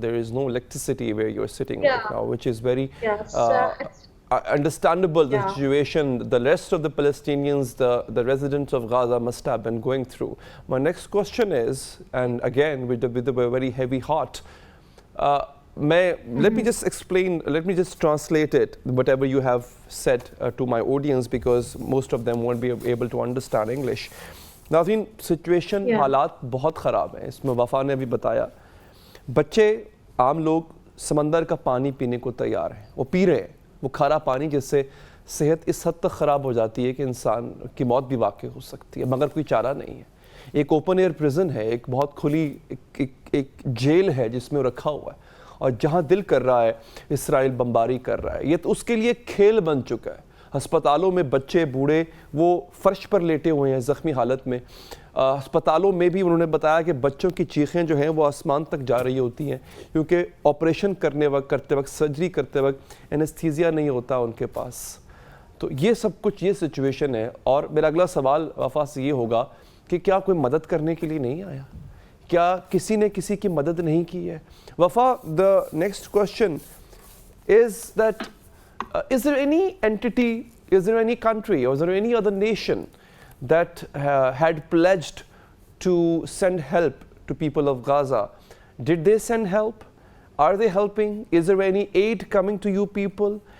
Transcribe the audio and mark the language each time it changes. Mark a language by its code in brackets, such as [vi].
[en] There is no electricity where you're sitting right now, which is very understandable, the situation the rest of the Palestinians, the residents of Gaza must have been going through. My next question is, and again with a very heavy heart, let me just explain, let me just translate it, whatever you have said to my audience, because most of them won't be able to understand English. [hi] नाज़रीन, situation हालात बहुत ख़राब हैं, इसमें वफ़ा ने भी बताया. बच्चे, आम लोग समंदर का पानी पीने को तैयार हैं, वो पी रहे हैं, वो खारा पानी जिससे सेहत इस हद तक ख़राब हो जाती है कि इंसान की मौत भी वाक़ई हो सकती है, मगर कोई चारा नहीं है. एक ओपन एयर प्रिजन है, एक बहुत खुली एक जेल है जिसमें रखा हुआ है, और जहाँ दिल कर रहा है इसराइल बमबारी कर रहा है. ये तो उसके लिए खेल बन चुका है. अस्पतालों में बच्चे बूढ़े वो फर्श पर लेटे हुए हैं ज़ख्मी हालत में. अस्पतालों में भी उन्होंने बताया कि बच्चों की चीखें जो हैं वो आसमान तक जा रही होती हैं, क्योंकि ऑपरेशन करते वक्त सर्जरी करते वक्त एनेस्थीसिया नहीं होता उनके पास. तो ये सब कुछ, ये सिचुएशन है. और मेरा अगला सवाल वफ़ा से ये होगा कि क्या कोई मदद करने के लिए नहीं आया? क्या किसी ने किसी की मदद नहीं की है? [en] Wafa, the next question is that is there any entity, is there any country, or is there any other nation that had pledged to send help to people of Gaza? Did they send help? Are they helping? Is there any aid coming to you people?